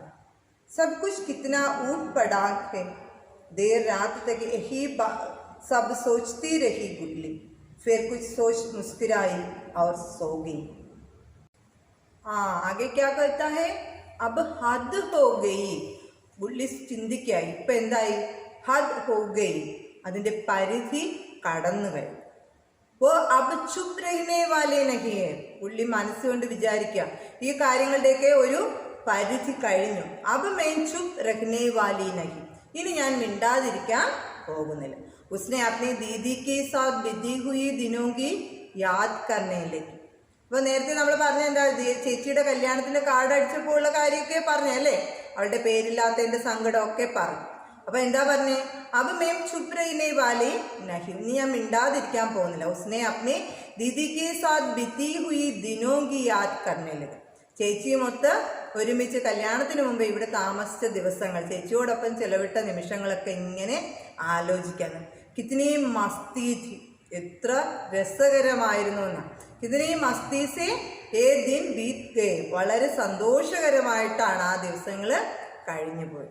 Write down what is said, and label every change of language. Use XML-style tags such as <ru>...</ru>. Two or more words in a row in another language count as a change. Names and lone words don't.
<hi>सब कुछ कितना ऊट पटांग है। देर रात तक यही सब सोचती रही गुल्ली। फिर कुछ सोच मुस्कुराई और सो गई। आगे क्या कहता है? अब हद हो गई.</hi> <ml>പുള്ളി ചിന്തിക്കായി ഇപ്പം എന്തായി?</ml> <hi>हद हो गई,</hi> <ml>അതിൻ്റെ പരിധി കടന്നു കഴിഞ്ഞു.</ml> <hi>वो अब चुप रहने वाले नहीं है.</hi> <ml>പുള്ളി മനസ്സുകൊണ്ട് വിചാരിക്കുക ഈ കാര്യങ്ങളുടെയൊക്കെ ഒരു പരിധി കഴിഞ്ഞു.</ml> <hi>अब मैं चुप रहने वाली नहीं,</hi> <ml>ഇനി ഞാൻ മിണ്ടാതിരിക്കാൻ പോകുന്നില്ല.</ml> <hi>उसने अपनी दीदी के साथ बीती हुई दिनों की याद करने लगी.</hi> <ml>അപ്പോൾ നേരത്തെ നമ്മൾ പറഞ്ഞ എന്താ, ചേച്ചിയുടെ കല്യാണത്തിൻ്റെ കാർഡ് അടിച്ചപ്പോൾ ഉള്ള കാര്യമൊക്കെ പറഞ്ഞല്ലേ, അവളുടെ പേരില്ലാത്തതിൻ്റെ സങ്കടമൊക്കെ പറഞ്ഞു. അപ്പോൾ എന്താ പറഞ്ഞേ?</ml> <hi>अब मैं चुप रहने वाली नहीं,</hi> <ml>ഇനി ഞാൻ മിണ്ടാതിരിക്കാൻ പോകുന്നില്ല.</ml> <hi>उसने अपने दीदी के साथ बीती हुई दिनों की याद करने लगी.</hi> <ml>ചേച്ചിയുമൊത്ത് ഒരുമിച്ച് കല്യാണത്തിന് മുമ്പ് ഇവിടെ താമസിച്ച ദിവസങ്ങൾ, ചേച്ചിയോടൊപ്പം ചെലവിട്ട നിമിഷങ്ങളൊക്കെ ഇങ്ങനെ ആലോചിക്കണം.</ml> <hi>कितनी मस्ती थी,</hi> <ml>എത്ര രസകരമായിരുന്നു എന്നാണ്.</ml> <hi>कितनी मस्ती से ये दिन बीत गए,</hi> <ml>വളരെ സന്തോഷകരമായിട്ടാണ് ആ ദിവസങ്ങൾ കഴിഞ്ഞു പോയി.</ml>